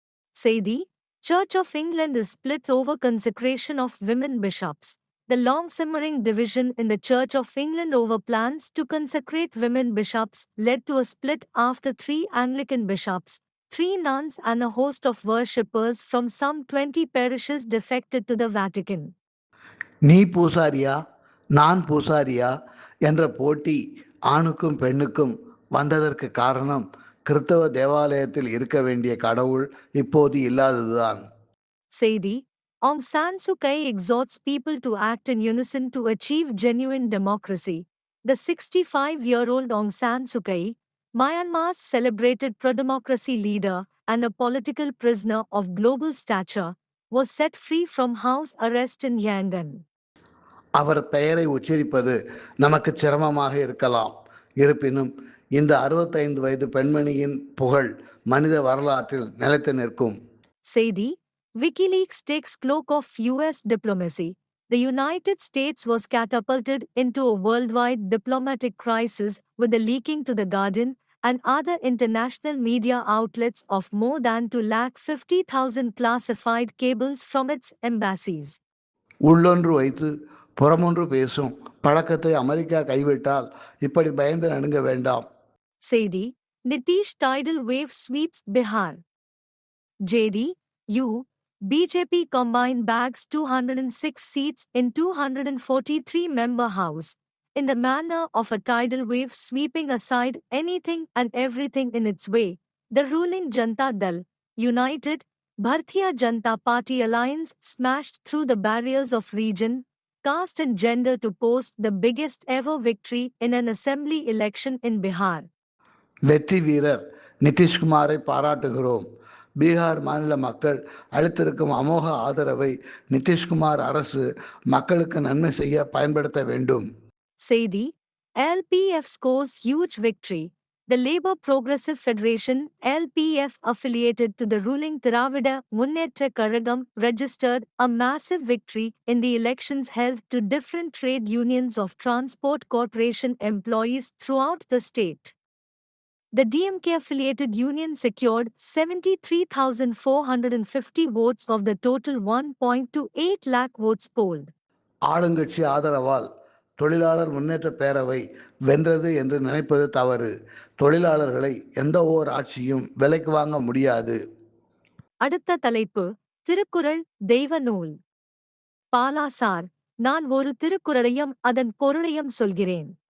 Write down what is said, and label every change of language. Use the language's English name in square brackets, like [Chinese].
[English] செய்தி: Church of England is split over consecration of women bishops. The long-simmering division in the Church of England over plans to consecrate women bishops led to a split after 3 Anglican bishops, 3 nuns and a host of worshippers from some 20 parishes defected to the Vatican. [Tamil] நீ பூசாரியா நான் பூசாரியா என்ற போட்டி ஆணுக்கும் பெண்ணுக்கும் வந்ததற்கு காரணம் கிறிஸ்தவ தேவாலயத்தில் இருக்க வேண்டிய கடவுள் இப்போது இல்லாததுதான். [English] செய்தி: Aung San Suu Kyi exhorts people to act in unison to achieve genuine democracy. The 65-year-old Aung San Suu Kyi, Myanmar's celebrated pro-democracy leader and a political prisoner of global stature, was set free from house arrest in Yangon. [Tamil] அவர் பெயரை உச்சரிப்பது நமக்கு சிரமமாக இருக்கலாம். இருப்பினும் இந்த 65 வயது பெண்மணியின் புகழ் மனித வரலாற்றில் நிலைத்து நிற்கும். [English] செய்தி: WikiLeaks takes cloak of US diplomacy. The United States was catapulted into a worldwide diplomatic crisis with the leaking to The Guardian and other international media outlets of more than 250,000 classified cables from its embassies. [Tamil] உள்ளொன்று வைத்து புறமொன்று பேசும் பழக்கத்தை America கைவிட்டால் இப்படி பயந்து நடுங்க வேண்டாம். [English] செய்தி: Nitish tidal wave sweeps Bihar. JD, U, BJP combine bags 206 seats in 243-member House, in the manner of a tidal wave sweeping aside anything and everything in its way. The ruling Janata Dal, United, Bharatiya Janata Party alliance smashed through the barriers of region, caste and gender to post the biggest ever victory in an assembly election in Bihar. [Tamil] வெற்றி வீரர் நிதிஷ்குமாரை பாராட்டுகிறோம். பீகார் மாநில மக்கள் அளித்திருக்கும் அமோக ஆதரவை நிதிஷ்குமார் அரசு மக்களுக்கு நன்மை செய்ய பயன்படுத்த வேண்டும். [English] செய்தி: LPF scores huge victory. The Labour Progressive Federation (LPF) affiliated to the ruling Thiravida Munnettra Kazhagam registered a massive victory in the elections held to different trade unions of Transport Corporation employees throughout the state. The DMK-affiliated union secured 73,450 votes of the total 1.28 lakh votes polled. [Tamil] ஆளுங்கட்சி ஆதரவால் தொழிலாளர் முன்னேற்ற பேரவை வென்றது என்று நினைப்பது தவறு. தொழிலாளர்களை எந்த ஓர் ஆட்சியும் விலைக்கு வாங்க முடியாது. அடுத்த தலைப்பு: திருக்குறள் தெய்வ நூல். பாலா சார், நான் ஒரு திருக்குறளையும் அதன் பொருளையும் சொல்கிறேன்.